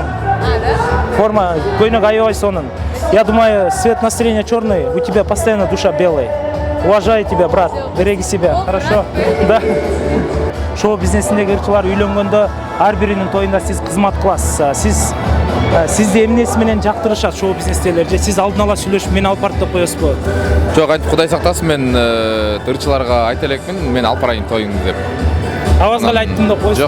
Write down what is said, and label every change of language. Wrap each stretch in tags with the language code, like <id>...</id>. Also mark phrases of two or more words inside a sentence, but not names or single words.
<ky>Форма көйнөк аябай сонун.</ky> <ru>Я думаю, цвет настроения черный, у тебя постоянно душа белая. Уважаю тебя, брат. Береги себя. Хорошо? Да.</ru> <ky>Шоу-бизнесиндеги ырчылар үйлөнгөндө ар биринин тоюнда сиз кызмат кыласыз. Сизди эмнеси менен жактырышат шоу-бизнестегилер же сиз алдын ала сүйлөшүп мени алып барып деп коесузбу? Жок, айтып Кудай сактасын, мен ырчыларга айта элекмин, мен алып барайын тоюңду деп. Авазга эле айттым деп коесуз.</ky>